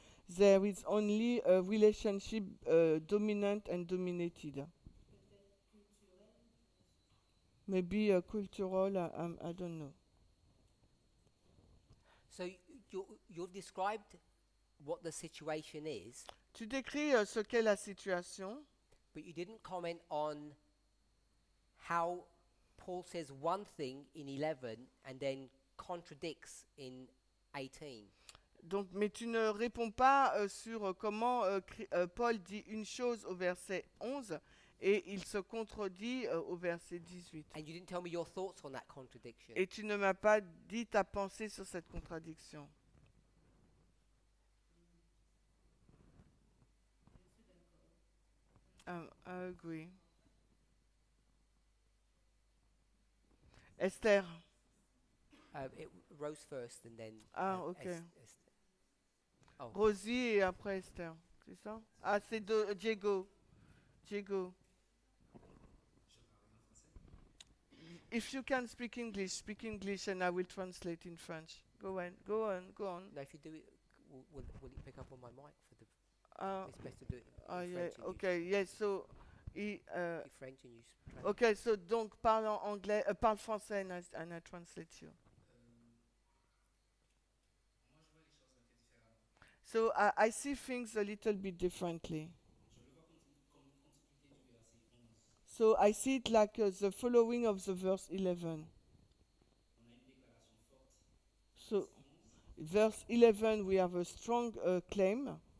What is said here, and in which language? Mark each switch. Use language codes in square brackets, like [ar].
[en] There is only a relationship dominant and dominated. Maybe cultural, I don't know. So you've described what the situation is, [fr] Tu décris ce qu'est la situation, [en] but you didn't comment on how Paul says one thing in 11 and then contradicts in 18. [fr] donc, mais tu ne réponds pas sur comment Paul dit une chose au verset 11 et il se contredit au verset 18. [en] And you didn't tell me your thoughts on that contradiction. [fr] Et tu ne m'as pas dit ta pensée sur cette contradiction. [en] I agree. Esther. Rose first and then. Ah, ok. Esther. Oh, [fr] Rosie et après Esther. C'est ça? Ah, c'est Diego. Diego. [en] If you can speak English and I will translate in French. Go on. no, if you do it, will it pick up on my mic for the? Ah, It's best to do it ah, in yeah, French. And okay, yes, so... you French and you. Ok, so [fr] donc parle en anglais, parle français [en] and I translate you. So I see things a little bit differently. So I see it like the following of the verse 11. So verse 11 we have a strong claim.